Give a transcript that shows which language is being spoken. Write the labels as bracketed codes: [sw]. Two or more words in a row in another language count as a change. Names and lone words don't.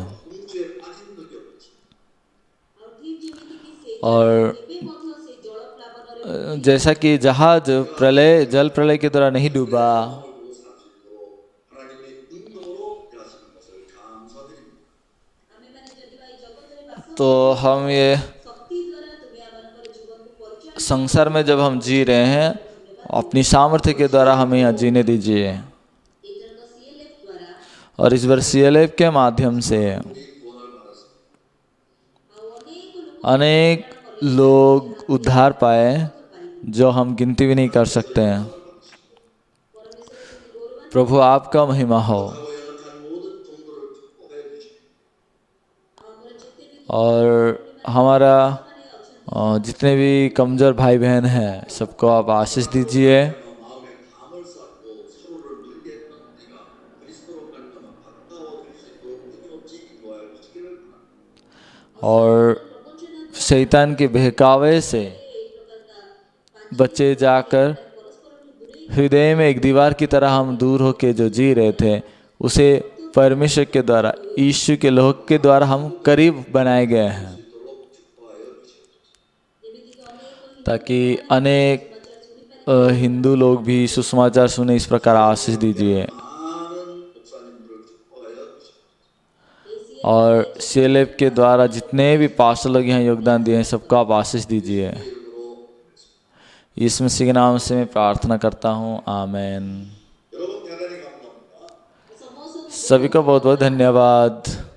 [ko] 궁지에 빠진 적이 없지. [or] ଆଉ ଠିକ୍ ଯେମିତିକି ସେ [hi] और [or] କେବେ ମଧ୍ୟ ସେ ଜଳ ପ୍ଲାବନରେ [hi] जैसा कि जहाज जल प्रलय के द्वारा नहीं डूबा, [ko] 살고 살 수 있도록 하나님의 인도로 대하시는 것을 감사드립니다. [or] ଆମେ ମାନେ ଯଦି ବା ଏଇ ଜଗତରେ ବାସ [hi] तो हम ये [or] ଶକ୍ତି ଦ୍ୱାରା ତୁମେ ଆମମାନଙ୍କର ଜୀବନକୁ ପରିଚାଳନା [hi] संसार में जब हम जी रहे हैं अपनी सामर्थ्य के द्वारा हमें यहाँ जीने दीजिए। [or] ଏଇଥରକ CLF ଦ୍ୱାରା [hi] और इस बार CLF के माध्यम से [ko] 구원을 받았습니다. [or] ଆଉ ଅନେକ ଲୋକ [hi] अनेक लोग उद्धार पाए जो हम गिनती भी नहीं कर सकते हैं। प्रभु आपका महिमा हो [ko] 하고 연락한 모든 동료를 축복해 주시고 [or] ଆମର ଯେତେ ବି [hi] और हमारा जितने भी कमज़ोर भाई बहन हैं सबको आप आशीष दीजिए। [ko] 마음에 담을 쌓고 서로를 늘게 했던 우리가 그리스도로 말미암아 가까워질 수 있도록 끊임없이 인도하여 주시기를 바랍니다. [hi] और शैतान के बहकावे से बच्चे जाकर हृदय में एक दीवार की तरह हम दूर होके जो जी रहे थे उसे परमेश्वर के द्वारा यीशु के लोह के द्वारा हम करीब बनाए गए हैं, ताकि अनेक हिंदू लोग भी सुसमाचार सुने। इस प्रकार आशीष दीजिए। [ko] 많은 목사님들을 축복하여 주시고 [hi] और CLF के द्वारा जितने भी पास्टर लोग यहाँ योगदान दिए हैं सबको आप आशीष दीजिए। यीशु मसीह के नाम से मैं प्रार्थना करता हूँ, आमीन। [ko] 여러분 대단히 감사합니다. [or] ସମସ୍ତ [hi] सभी को बहुत बहुत धन्यवाद।